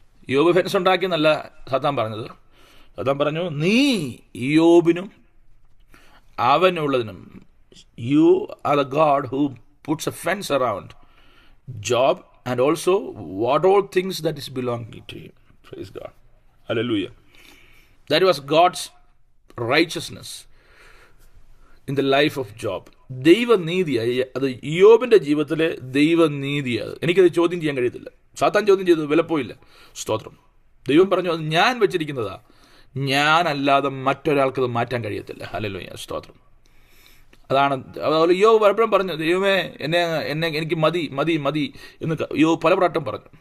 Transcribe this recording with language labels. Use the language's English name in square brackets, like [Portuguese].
[Malayalam] ഇയ്യോബ് fence ഉണ്ടാക്കിയെന്നല്ല സാത്താൻ പറഞ്ഞത്. സാത്താൻ പറഞ്ഞു, നീ ഇയ്യോബിനും അവനുള്ളതിനും, [English] You are the God who puts a fence around Job and also what all things that is belonging to him. Praise God. Hallelujah. That was God's righteousness in the life of Job. [Malayalam] ദൈവനീതിയായി അത് ഇയ്യോബിൻ്റെ ജീവിതത്തിലെ ദൈവനീതിയാണ്. എനിക്കത് ചോദ്യം ചെയ്യാൻ കഴിയത്തില്ല. സാത്താൻ ചോദ്യം ചെയ്തു, വിലപ്പോയില്ല. സ്തോത്രം. ദൈവം പറഞ്ഞു, അത് ഞാൻ വെച്ചിരിക്കുന്നതാ, ഞാനല്ലാതെ മറ്റൊരാൾക്കത് മാറ്റാൻ കഴിയത്തില്ല. ഹല്ലേലൂയ. സ്തോത്രം. അതാണ്. അതുപോലെ യോബ് പലപ്പോഴും പറഞ്ഞു, ദൈവമേ എനിക്ക് മതി എന്ന് യോബ് പല പ്രാട്ടം പറഞ്ഞു.